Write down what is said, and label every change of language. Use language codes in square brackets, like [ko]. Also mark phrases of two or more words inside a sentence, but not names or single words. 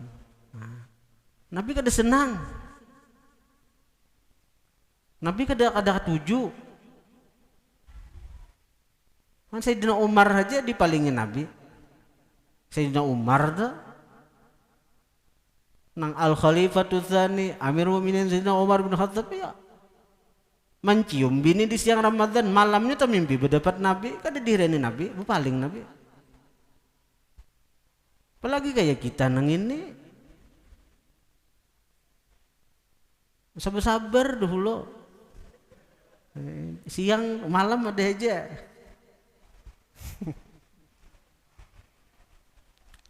[bjn] Nabi kada senang. Nabi kada tuju. [id] Kan Sayyidina Umar aja dipalingin Nabi. [bjn] Sayyidina Umar dah nang al-Khalifatu Tsani Amirul Mukminin Sayyidina Umar bin Khattab ya mencium bini di siang Ramadan, malamnya tak mimpi berdapat Nabi, kada direni Nabi, berpaling Nabi. Apalagi kayak kita nang ini sabar-sabar dulu, siang malam ada aja.